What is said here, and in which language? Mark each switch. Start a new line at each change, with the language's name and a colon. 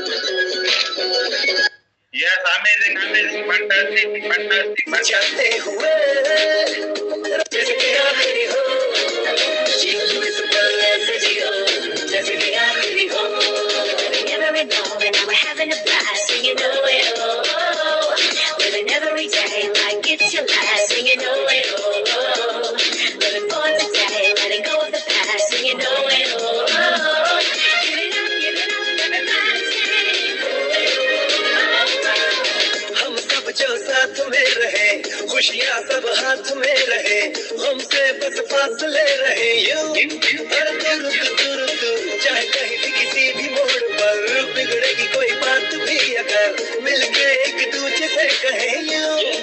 English: Yes amazing amazing fantastic fantastic fantastic.
Hindi: चलते हुए जैसे कि आखिरी हो जियो तुम इस पल ऐसे जियो जैसे कि आखिरी हो
English: Never knowing how we're having a blast, singing oh it oh, living every day like it's your last, singing oh it oh, living for today, letting go of the past, singing oh it oh, give it up, everybody say
Hindi: हम सब जो साथ में रहे खुशियाँ सब हाथ में रहे हमसे बस फासले रहे यूं हर दूर दूर दूर चाहे कहीं भी किसी भी मोड़ पर बिगड़ेगी कोई बात भी अगर मिलके एक दूसरे से कहे यूं